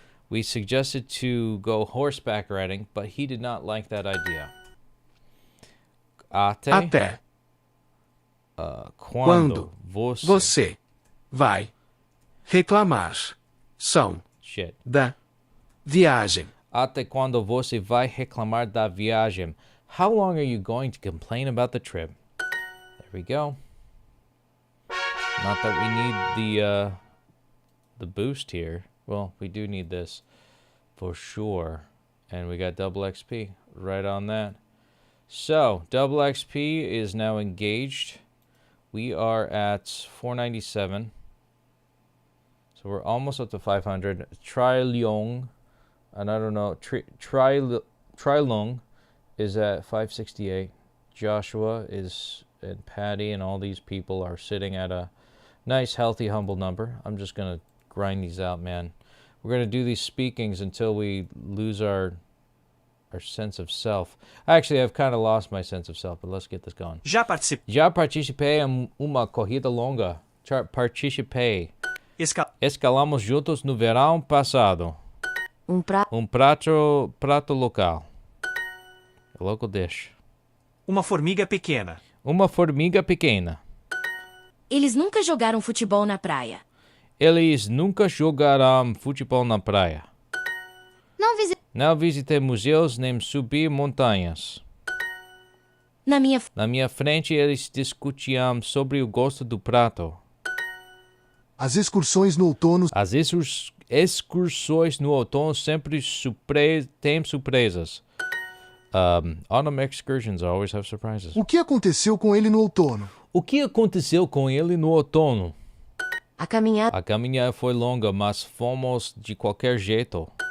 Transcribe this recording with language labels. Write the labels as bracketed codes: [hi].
[en] We suggested to go horseback riding, but he did not like that idea. [pt] Até quando você vai reclamar da viagem. Até quando você vai reclamar da viagem? [en] How long are you going to complain about the trip? There we go. Not that we need the boost here. Well, we do need this for sure. And we got double XP right on that. So, double XP is now engaged. We are at 497. So we're almost up to 500. Trilong, and I don't know, Trilong is at 568. Joshua is, and Patty and all these people are sitting at a nice, healthy, humble number. I'm just going to grind these out, man. We're going to do these speakings until we lose our our sense of self. Actually, I've kind of lost my sense of self, but let's get this going. [pt] Já participei. Já participei em uma corrida longa. Participei. Escalamos juntos no verão passado. Um prato local. [en] A local dish. [pt] Uma formiga pequena. Uma formiga pequena. Eles nunca jogaram futebol na praia. Eles nunca jogaram futebol na praia. Não visitei museus nem subi montanhas. Na minha frente, eles discutiam sobre o gosto do prato. As excursões no outono. As excursões no outono sempre têm surpresas. [en] Autumn excursions always have surprises. [pt] O que aconteceu com ele no outono? O que aconteceu com ele no outono? A caminhada foi longa, mas fomos de qualquer jeito.